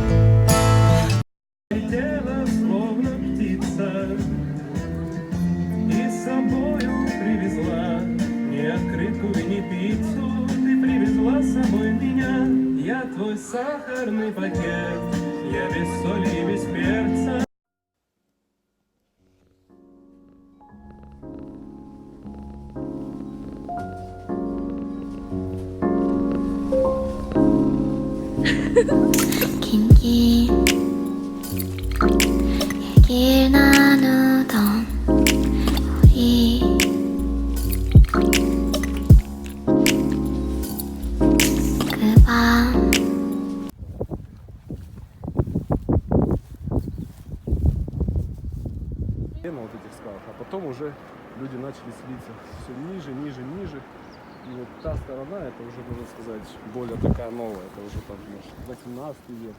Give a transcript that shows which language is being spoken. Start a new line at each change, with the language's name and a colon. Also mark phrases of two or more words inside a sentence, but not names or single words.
Russian: Летела словно птица и с собою привезла не открытку и не пиццу. Ты привезла с собой меня. Я твой сахарный пакет, я без соли и без перца.
Korean: 긴긴 얘길 나누던 우리 그 밤
Russian: на вот этих скалах, а потом уже люди начали селиться все ниже, ниже, ниже. И вот та сторона, это уже, можно сказать, более такая новая, это уже там, может, 18 век.